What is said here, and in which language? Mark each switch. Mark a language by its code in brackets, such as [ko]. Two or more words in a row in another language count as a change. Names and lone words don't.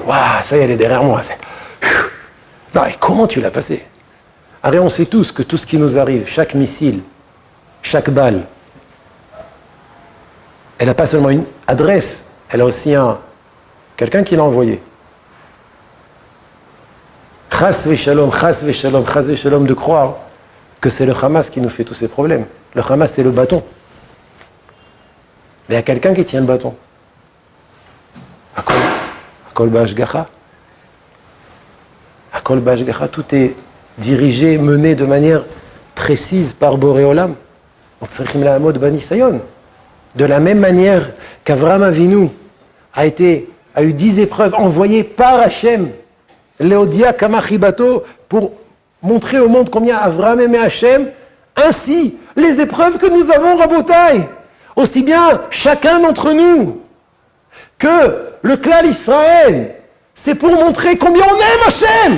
[fr] Waouh, ça y est, elle est derrière moi. Non, et comment tu l'as passé? Alors on sait tous que tout ce qui nous arrive, chaque missile, chaque balle, elle n'a pas seulement une adresse, elle a aussi quelqu'un qui l'a envoyé. [he] חס ושלום חס ושלום חס ושלום, [fr] de croire que c'est le Hamas qui nous fait tous ces problèmes. Le Hamas, c'est le bâton. Mais il y a quelqu'un qui tient le bâton. [he] הכל בהשגחה. הכל בהשגחה, [fr] tout est dirigé, mené de manière précise par [he] בורא עולם. [fr] Donc, [he] צריכים לעמוד בניסיון. [fr] De la même manière qu'Avraham Avinu a eu 10 épreuves envoyées par Hachem, [he] להודיע כמה חביבותו, [fr] pour montrer au monde combien Avraham aimait Hachem, ainsi les épreuves que nous avons, Rabotai, aussi bien chacun d'entre nous que le clan Israël, c'est pour montrer combien on aime Hachem.